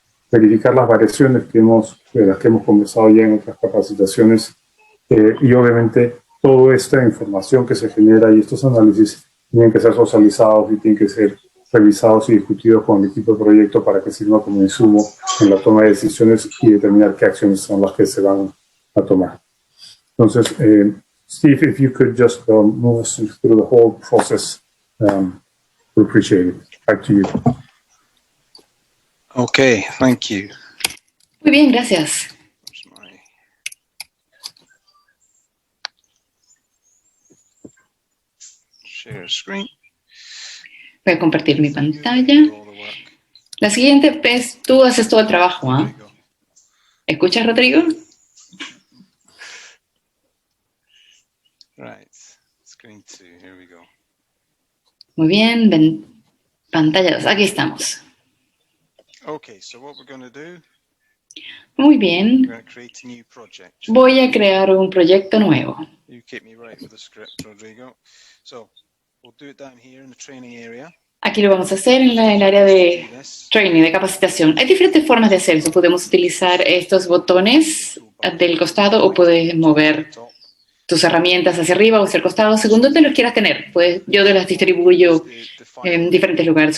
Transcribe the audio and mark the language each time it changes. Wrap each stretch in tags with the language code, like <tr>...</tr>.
<es>Verificar las variaciones de las que hemos conversado ya en otras capacitaciones, y obviamente toda esta información que se genera y estos análisis tienen que ser socializados y tienen que ser revisados y discutidos con el equipo de proyecto para que sirva como insumo en la toma de decisiones y determinar qué acciones son las que se van a tomar. Entonces,</es> <en>Steve, if you could just move us through the whole process, we appreciate it. Back to you. Okay, thank you.</en> <es>Muy bien, gracias.</es> <en>Share screen.</en> <es>Voy a compartir mi pantalla. La siguiente es, tú haces todo el trabajo, ¿ah? ¿Escuchas, Rodrigo?</es> <en>Right, screen 2, here we go.</en> <es>Muy bien, pantalla 2, aquí estamos.</es> <en>Okay, so what we're going to do,</en> <es>Muy bien,</es> <en>we're going to create a new project.</en> <es>voy a crear un proyecto nuevo.</es> <en>You keep me right with the script, Rodrigo. So, we'll do it down here in the training area.</en> <es>Aquí lo vamos a hacer en el área de training, de capacitación. Hay diferentes formas de hacer eso. Podemos utilizar estos botones del costado o puedes mover tus herramientas hacia arriba o hacia el costado, según donde los quieras tener. Pues yo las distribuyo en diferentes lugares.</es>